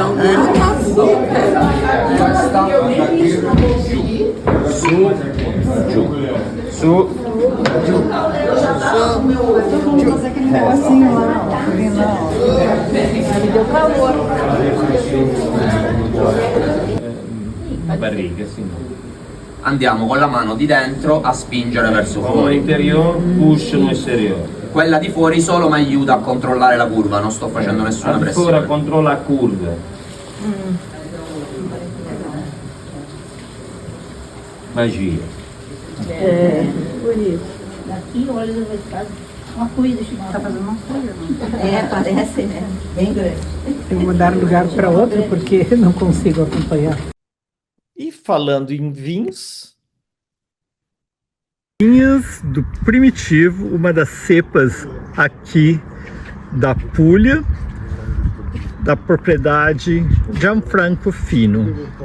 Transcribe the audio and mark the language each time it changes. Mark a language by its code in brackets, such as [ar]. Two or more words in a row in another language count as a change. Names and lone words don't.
[it] Su. [pt] Aquele negocinho lá, me deu calor. Barriga, [it] sì. Andiamo con la mano di dentro a spingere verso Con fuori. l'interior, push no esterior. Quella di fuori solo mi aiuta a controllare la curva, non sto facendo nessuna Ancora pressione. controlla la curva. Magia. [pt] Daqui, olha o resultado. Uma coisa, tá fazendo uma coisa, não? Parece, né? Bem grande. Eu vou dar lugar para outro porque não consigo acompanhar. E falando em vinhos do Primitivo, uma das cepas aqui da Puglia, da propriedade Gianfranco Fino.